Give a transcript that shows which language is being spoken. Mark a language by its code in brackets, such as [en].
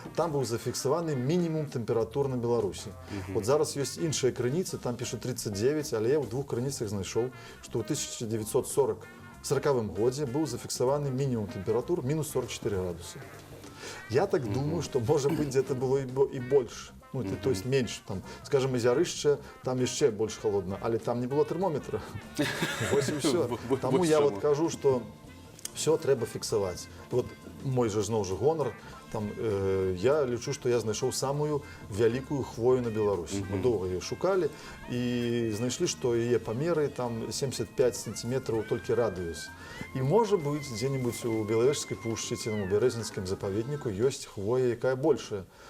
[be] Там быў зафіксаваны мінімум тэмператур на Беларусі. Вот зараз ёсць іншыя крыніцы, там пішут 39, але я ў двух крыніцах знайшоў, што ў 1940 годзе быў зафіксаваны мінімум тэмператур мінус 44 градусы. [ru] Я так думаю, что, может быть, где-то было и больше. Ну, то есть меньше. Там, скажем, Озярышча, там еще больше холодно, але там не было термометра. Вот и все. [be] Тому я вот кажу, что все треба фіксаваць. Вот мой же зноў жа гонар, там, я лічу, што я знайшоў самую вялікую хвою на Беларусі. Мы доўга яе шукалі і знайшлі, што яе памеры там 75 сантиметраў толькі радыус. І можа быць, дзе-небудзь у Белавежскай пушчы ці у Бярэзінскім запаведніку ёсць хвоя, якая большая.